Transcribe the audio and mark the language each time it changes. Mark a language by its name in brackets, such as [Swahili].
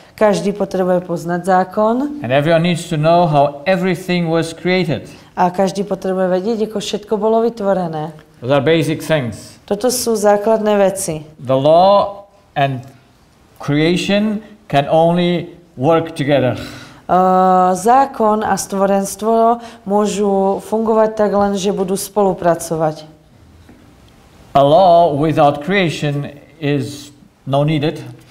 [Slovak] Každý potrebuje poznať zákon. [English] And everyone needs to know how everything was created. [Slovak] A každý potrebuje vedieť, ako všetko bolo vytvorené. [English] Those are basic things. [Slovak] Toto sú základné veci. [English] The law and creation can only work together. [Slovak] Zákon a stvorenstvo môžu fungovať tak len, že budú spolupracovať. [English] A law without creation is no needed.